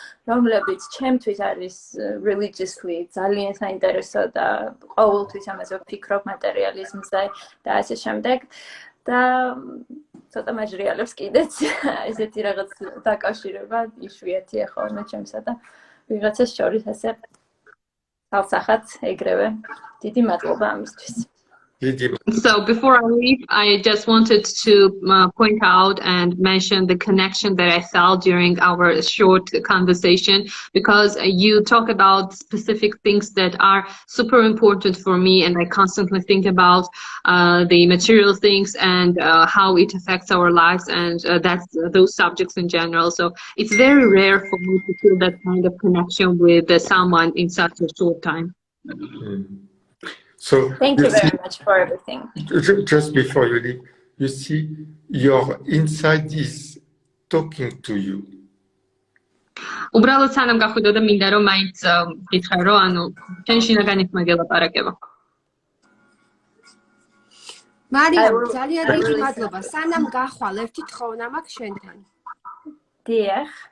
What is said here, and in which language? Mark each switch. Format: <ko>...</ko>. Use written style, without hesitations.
<ka>რომლებიც ჩემთვის არის religiously ძალიან საინტერესო და ყოველთვის ამაზე ვფიქრობ მატერიალიზმზე და ასე შემდეგ და ცოტა მაჟრიალებს კიდეც ესეთი რაღაც დაკავშირება იშვიათია ხოლმე ჩემსა და ვიღაცას შორის ასე თავსახად ეგრევე დიდი მადლობა ამისთვის</ka> <en>So before I leave, I just wanted to point out and mention the connection that I felt during our short conversation because you talk about specific things that are super important for me and I constantly think about the material things and how it affects our lives and that's those subjects in general. So it's very rare for me to feel that kind of connection with someone in such a short time. So thank you very much for everything. Just before you leave, you see your inside is talking to you.</en> <ka>უბრალოდ სანამ გახვიდო და მინდა რომ მაინც გითხრა რომ ანუ შენ შინაგანით მაგელაპარაკება. მარიამ ძალიან დიდი მადლობა. სანამ გახვალ ერთი თხოვნა მაქვს შენთან. დიახ.</ka>